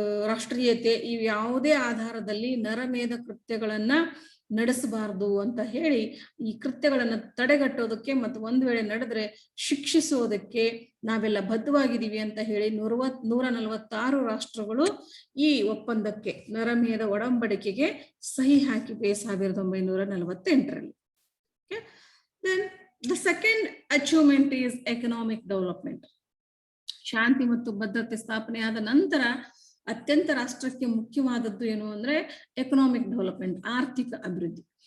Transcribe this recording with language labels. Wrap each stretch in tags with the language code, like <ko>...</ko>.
<kn>ರಾಷ್ಟ್ರೀಯತೆ ಇವು ಯಾವುದೇ ಆಧಾರದಲ್ಲಿ ನರಮೇಧ ಕೃತ್ಯಗಳನ್ನ ನಡೆಸಬಾರದು ಅಂತ ಹೇಳಿ ಈ ಕೃತ್ಯಗಳನ್ನ ತಡೆಗಟ್ಟೋದಕ್ಕೆ ಮತ್ತು ಒಂದು ವೇಳೆ ನಡೆದ್ರೆ ಶಿಕ್ಷಿಸೋದಕ್ಕೆ ನಾವೆಲ್ಲ ಬದ್ಧವಾಗಿದ್ದೀವಿ ಅಂತ ಹೇಳಿ 146 ರಾಷ್ಟ್ರಗಳು ಈ ಒಪ್ಪಂದಕ್ಕೆ, ನರಮೇಧ ಒಡಂಬಡಿಕೆಗೆ ಸಹಿ ಹಾಕಿವೆ 1948ರಲ್ಲಿ.</kn> <en>Then the second achievement is economic development.</en> <kn>ಶಾಂತಿ ಮತ್ತು ಭದ್ರತೆ ಸ್ಥಾಪನೆ ಆದ ನಂತರ ಅತ್ಯಂತ ರಾಷ್ಟ್ರಕ್ಕೆ ಮುಖ್ಯವಾದದ್ದು ಏನು ಅಂದ್ರೆ ಎಕನಾಮಿಕ್ ಡೆವಲಪ್ಮೆಂಟ್, ಆರ್ಥಿಕ ಅಭಿವೃದ್ಧಿ.</kn>